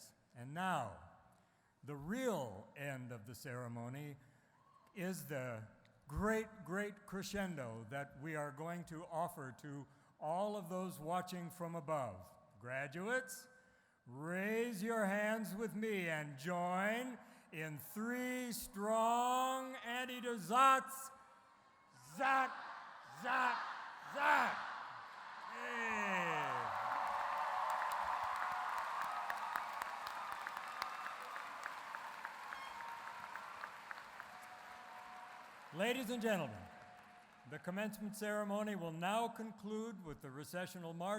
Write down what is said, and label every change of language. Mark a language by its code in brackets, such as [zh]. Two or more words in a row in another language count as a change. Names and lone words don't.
[en] And now, the real end of the ceremony is the great, great crescendo that we are going to offer to all of those watching from above. Graduates, raise your hands with me and join in 3 strong anti-derzats. Zat, zat, zat. Hey. Ladies and gentlemen, the commencement ceremony will now conclude with the recessional march.